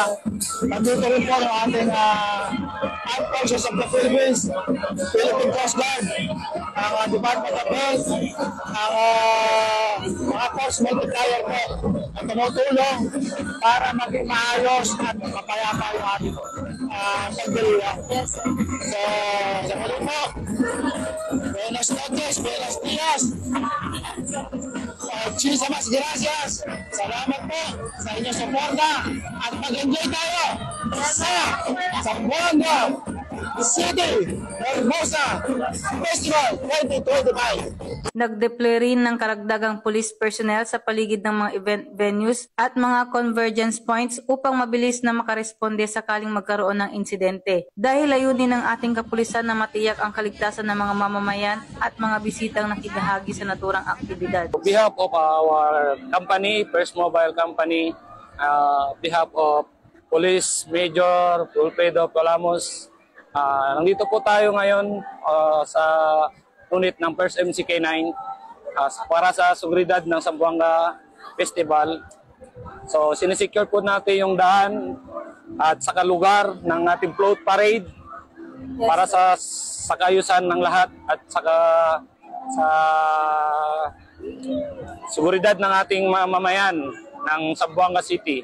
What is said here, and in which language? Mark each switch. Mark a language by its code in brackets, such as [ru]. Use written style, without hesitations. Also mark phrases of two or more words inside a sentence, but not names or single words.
[tl] Nandito rin po yung ating Armed Forces of the Philippines, Philippine Coast Guard, ang Department of Health, ang mga [en] force multiplier [tl] po na tumutulong para maging maayos at mapayapa yung ating pagdiriwang. So, sa muli po, [es] buenas noches, buenas dias. Muchísimas gracias. [tl] Salamat po sa inyong suporta at mag-enjoy tayo sa Zamboanga City Hermosa Festival 2025. Nag-deploy rin ng karagdagang [en] police personnel [tl] sa paligid ng mga [en] event venues [tl] at mga [en] convergence points [tl] upang mabilis na makaresponde sakaling magkaroon ng insidente. Dahil layunin ng ating kapulisan na matiyak ang kaligtasan ng mga mamamayan at mga bisitang nakibahagi sa naturang aktibidad. [en] On behalf of our company, First Mobile Company, behalf of Police Major Wilfredo Colamos, [tl] nandito po tayo ngayon sa unit ng First MCK9 para sa seguridad ng Zamboanga Festival. So sinisecure po natin yung daan at saka lugar ng ating float parade para sa kayusan ng lahat at saka sa seguridad ng ating mamamayan ng Zamboanga City.